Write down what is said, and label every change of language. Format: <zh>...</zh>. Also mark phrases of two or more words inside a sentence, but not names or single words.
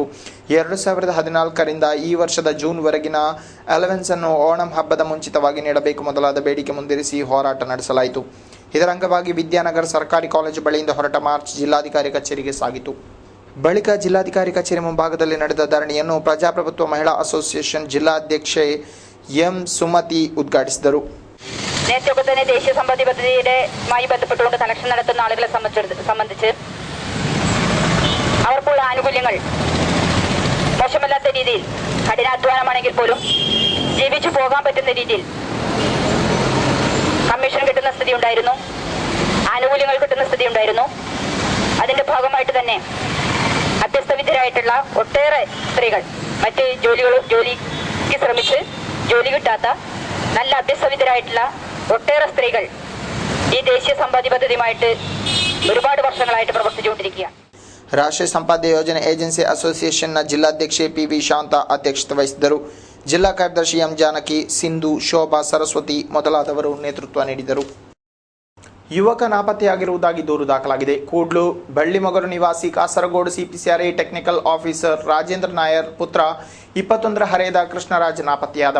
<kn>2014ರಿಂದ ಈ ವರ್ಷದ ಜೂನ್ವರೆಗಿನ ಅಲವೆನ್ಸ್ ಅನ್ನು ಓಣಂ ಹಬ್ಬದ ಮುಂಚಿತವಾಗಿ ನೀಡಬೇಕು ಮೊದಲಾದ ಬೇಡಿಕೆ ಮುಂದಿರಿಸಿ ಹೋರಾಟ ನಡೆಸಲಾಯಿತು. ಇದರ ಅಂಗವಾಗಿ ವಿದ್ಯಾನಗರ ಸರ್ಕಾರಿ ಕಾಲೇಜು ಬಳಿಯಿಂದ ಹೊರಟ ಮಾರ್ಚ್ ಜಿಲ್ಲಾಧಿಕಾರಿ ಕಚೇರಿಗೆ ಸಾಗಿತು. ಬಳಿಕ ಜಿಲ್ಲಾಧಿಕಾರಿ ಕಚೇರಿ ಮುಂಭಾಗದಲ್ಲಿ ನಡೆದ ಧರಣಿಯನ್ನು ಪ್ರಜಾಪ್ರಭುತ್ವ ಮಹಿಳಾ ಅಸೋಸಿಯೇಷನ್ ಜಿಲ್ಲಾಧ್ಯಕ್ಷೆ ಎಂ സുമതി ഉദ്ഘാടിಸಿದರು.</kn> <ml>നേരത്തെ തന്നെ ദേശീയ സമ്പദ് പദ്ധതിയുമായി ബന്ധപ്പെട്ടുകൊണ്ട് കലക്ഷൻ നടത്തുന്ന ആളുകളെ സംബന്ധിച്ച് അവർക്കുള്ള ആനുകൂല്യങ്ങൾ മോശമല്ലാത്ത രീതിയിൽ കഠിനാധ്വാനമാണെങ്കിൽ പോലും ജീവിച്ചു പോകാൻ പറ്റുന്ന രീതിയിൽ കമ്മീഷൻ കിട്ടുന്ന സ്ഥിതി ഉണ്ടായിരുന്നു, ആനുകൂല്യങ്ങൾ കിട്ടുന്ന സ്ഥിതി ഉണ്ടായിരുന്നു. അതിന്റെ ഭാഗമായിട്ട് തന്നെ അഭ്യസ്തവിദ്യരായിട്ടുള്ള ഒട്ടേറെ സ്ത്രീകൾ മറ്റ് ജോലിക്ക് ശ്രമിച്ച് ജോലി കിട്ടാത്ത നല്ല അഭ്യസ്തവിദ്യരായിട്ടുള്ള ഒട്ടേറെ സ്ത്രീകൾ ഈ ദേശീയ സമ്പാദ്യ പദ്ധതിയുമായിട്ട് ഒരുപാട് വർഷങ്ങളായിട്ട് പ്രവർത്തിച്ചുകൊണ്ടിരിക്കുകയാണ്.</ml> <kn>ರಾಷ್ಟ್ರೀಯ ಸಂಪಾದ್ಯ ಯೋಜನೆ ಏಜೆನ್ಸಿ ಅಸೋಸಿಯೇಷನ್ನ ಜಿಲ್ಲಾಧ್ಯಕ್ಷೆ ಪಿ.ವಿ. ಶಾಂತಾ ಅಧ್ಯಕ್ಷತೆ ವಹಿಸಿದ್ದರು. ಜಿಲ್ಲಾ ಕಾರ್ಯದರ್ಶಿ ಎಂ. ಜಾನಕಿ, ಸಿಂಧು, ಶೋಭಾ, ಸರಸ್ವತಿ ಮೊದಲಾದವರು ನೇತೃತ್ವ ನೀಡಿದರು. ಯುವಕ ನಾಪತ್ತೆಯಾಗಿರುವುದಾಗಿ ದೂರು ದಾಖಲಾಗಿದೆ. ಕೂಡ್ಲು ಬಳ್ಳಿಮೊಗರು ನಿವಾಸಿ ಕಾಸರಗೋಡು ಸಿಪಿಸಿಆರ್ಐ ಟೆಕ್ನಿಕಲ್ ಆಫೀಸರ್ ರಾಜೇಂದ್ರ ನಾಯರ್ ಪುತ್ರ 21ರ ಹರೆಯದ ಕೃಷ್ಣರಾಜ್ ನಾಪತ್ತೆಯಾದವ.</kn>